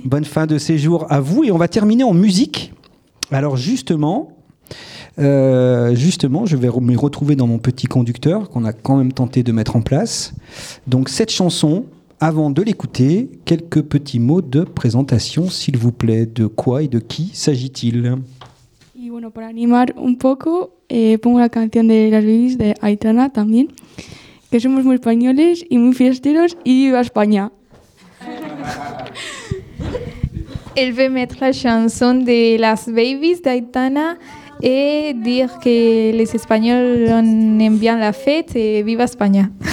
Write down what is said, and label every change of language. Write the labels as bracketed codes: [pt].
[fr] Bonne fin de séjour à vous. Et on va terminer en musique. Alors, justement, je vais me retrouver dans mon petit conducteur qu'on a quand même tenté de mettre en place. Donc cette chanson, avant de l'écouter, quelques petits mots de présentation, s'il vous plaît. De quoi et de qui s'agit-il? [es] Y bueno, para animar un poco, pongo la canción de las Babies de Aitana también. Que somos muy españoles y muy fiesteros y viva España. [fr] Elle veut mettre la chanson de las Babies de Aitana. Et dire que les Espagnols aiment bien la fête et vive España.